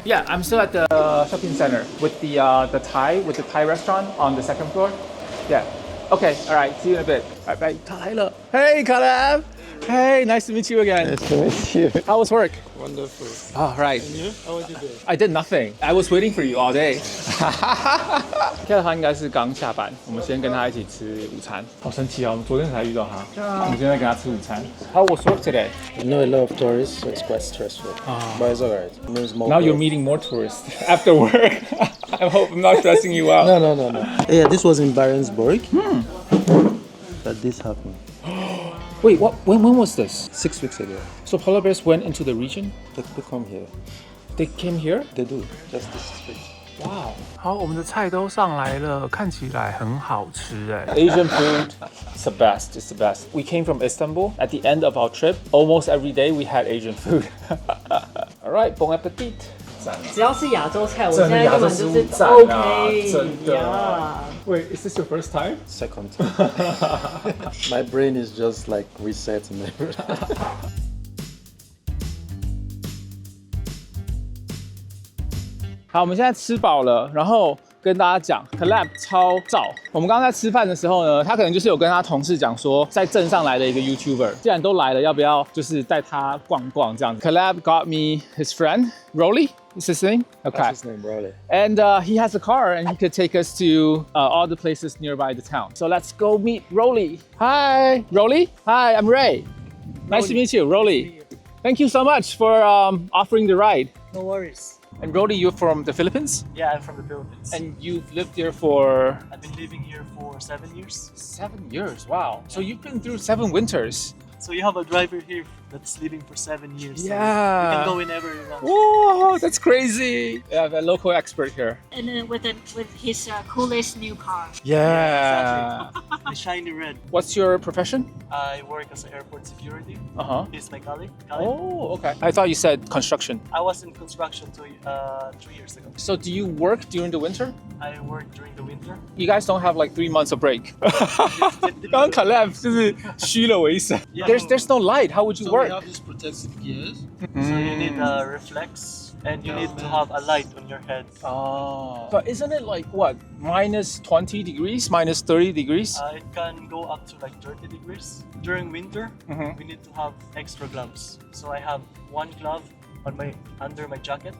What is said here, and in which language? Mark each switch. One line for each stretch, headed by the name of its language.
English: Yeah, I'm still at the shopping center with the Thai restaurant on the second floor. Yeah. Okay. All right. See you in a bit. All right. Bye.
Chinese: 他来了。
English: Hey, Caleb. Hey, nice to meet you again. Nice to meet you. How was work? Wonderful. All right. And you? How was your day? I did nothing. I was waiting for you all day.
Chinese: 现在他应该是刚下班，我们先跟他一起吃午餐。好神奇啊！我们昨天才遇到他，我们现在跟他吃午餐。
English: How was work today? You know a lot of tourists, so it's quite stressful. But it's alright. It means more Now you're work. meeting more tourists after work. I hope I'm not stressing you out. No. Yeah, this was in Barentsburg. That this happened Wait, what? When was this? 6 weeks ago. So polar bears went into the region? They come here. They came here? They do. Just this street. Wow.
Chinese: 好，我们的菜都上来了，看起来很好吃哎。
English: Asian food, it's the best. It's the best. We came from Istanbul. At the end of our trip, almost every day we had Asian food. All right, bon appetit.
Chinese: 只要是亚洲菜，我现在根本就是 OK。真的。
English: Wait, is this your first time? Second time. My brain is just like reset and everything.
Chinese: 好，我们现在吃饱了，然后跟大家讲 ，Caleb 超燥。我们刚刚在吃饭的时候呢，他可能就是有跟他同事讲说，在镇上来的一个 YouTuber， 既然都来了，要不要就是带他逛逛这样子 ？
English: Caleb got me his friend Rolly. Is his name? Okay. That's his name, Rolly. And he has a car and he could take us to all the places nearby the town. So let's go meet Rolly. Hi, Rolly. Hi, I'm Ray. Nice to meet you, Rolly. Thank you so much for offering the ride. No worries. And Rolly, you're from the Philippines? Yeah, I'm from the Philippines. And you've lived here for I've been living here for 7 years. 7 years. Wow. So you've been through 7 winters. So you have a driver here that's living for 7 years. So Yeah. you can go whenever you want. Whoa, that's crazy. I have a local expert here. And then with his coolest new car. Yeah. The shiny red. What's your profession? I work as an airport security. Uh-huh. This is my colleague. Oh, okay. I thought you said construction. I was in construction 3 years ago. So do you work during the winter? I work during the winter. You guys don't have like 3 months of break.
Chinese: 刚刚 Caleb 就是虚了我一声。
English: There's no light. How would you So work? we have these protective gears. So you need a reflex and you need to have a light on your head. Oh. But isn't it like what? Minus 20 degrees? Minus 30 degrees? It can go up to like 30 degrees. During winter, Mhm. we need to have extra gloves. So I have one glove on under my jacket,